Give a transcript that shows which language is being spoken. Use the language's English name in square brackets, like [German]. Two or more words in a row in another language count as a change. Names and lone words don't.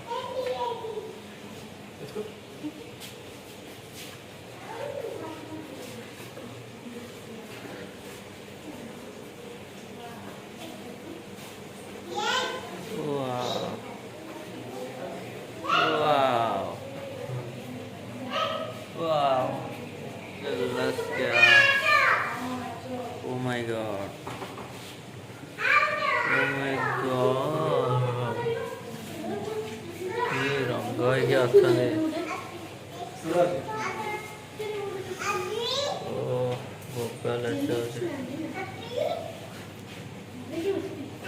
[English] Wow. Wow. Wow. Let's go. Oh my God. Oh my God. [Hindi] ये रंग [Odia] ହେଇକି ଅଛନ୍ତି। ଓ ଭୋକ ଲାଗୁଛି।